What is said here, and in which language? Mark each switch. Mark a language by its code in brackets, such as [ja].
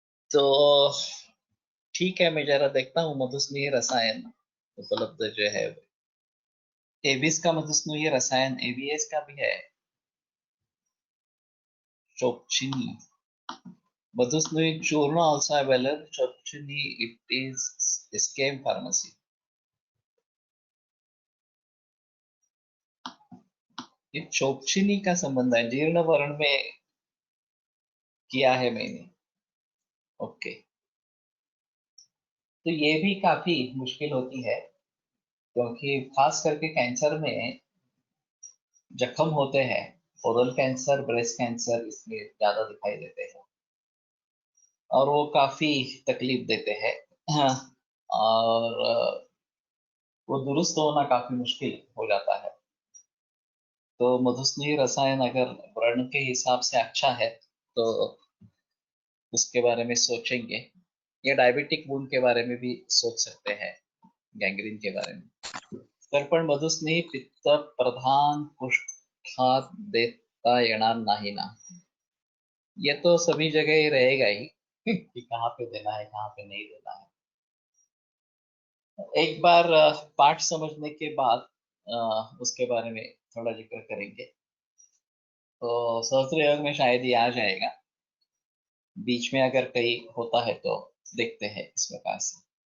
[hi] तो ठीक है, मैं जरा देखता हूँ मधुस्नेही रसायन उपलब्ध जो है. एबिस का मधुस्नेही रसायन, ABS का भी है. चोपचिनी मधुस्नेही चूर्ण [en] also available. [hi] चोपचिनी, [en] it is SKM pharmacy. [hi] ये चोपचिनी का संबंध है, जीर्ण वर्ण में किया है मैंने. ओके. तो ये भी काफी मुश्किल होती है, क्योंकि खास करके कैंसर में जख्म होते हैं. ओरल कैंसर, ब्रेस्ट कैंसर इसमें ज्यादा दिखाई देते हैं, और वो काफी तकलीफ देते हैं. हाँ, और वो दुरुस्त होना काफी मुश्किल हो जाता है. तो मधुस्नेही रसायन अगर व्रण के हिसाब से अच्छा है तो उसके बारे में सोचेंगे, या डायबिटिक वुंड के बारे में भी सोच सकते हैं, गैंग्रीन के बारे में. [mr] तर्पण मधुस्नेही पित्त प्रधान कुष्ठात देता येणार नाही ना. [hi] ये तो सभी जगह ही रहेगा ही कि कहाँ पे देना है, कहाँ पे नहीं देना है. एक बार पाठ समझने के बाद उसके बारे में थोड़ा जिक्र करेंगे. तो सहस्त्र योग में शायद ये आ जाएगा, बीच में अगर कहीं होता है तो देखते हैं इस प्रकार से.